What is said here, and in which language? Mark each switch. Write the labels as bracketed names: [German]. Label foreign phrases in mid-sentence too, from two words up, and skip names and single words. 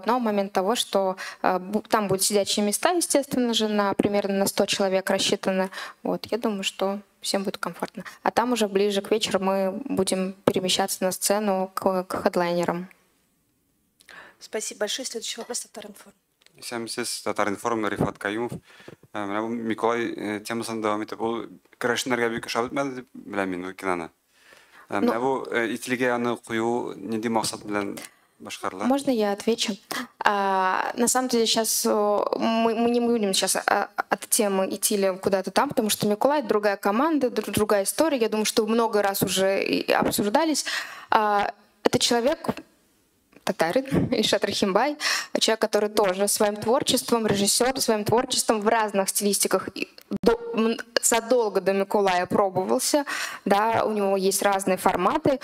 [Russian] Но в момент того, что там будут сидячие места, естественно же, примерно на 100 человек рассчитаны. Вот. Я думаю, что всем будет комфортно. А там уже ближе к вечеру мы будем перемещаться на сцену к хедлайнерам. Спасибо большое. Следующий вопрос, Татар-информ. [Tatar] Исәмсез, Татар-информ, Рифат Каюмов. Менә бу Миколай темасын дәвам итеп, ул керәшеннәргә бик ошап бетмәде дип беләм мин ул киноны. Менә бу ителгә аны кую нинди максат белән башкарыла? [Russian] Можно я отвечу? На самом деле сейчас мы не будем сейчас от темы идти куда-то там, потому что Миколай — другая команда, другая история. Я думаю, что много раз уже обсуждались. Это человек татарин, Ильшат Рахимбай, человек, который тоже своим творчеством, режиссер, своим творчеством в разных стилистиках задолго до Миколая пробовался, да, у него есть разные форматы.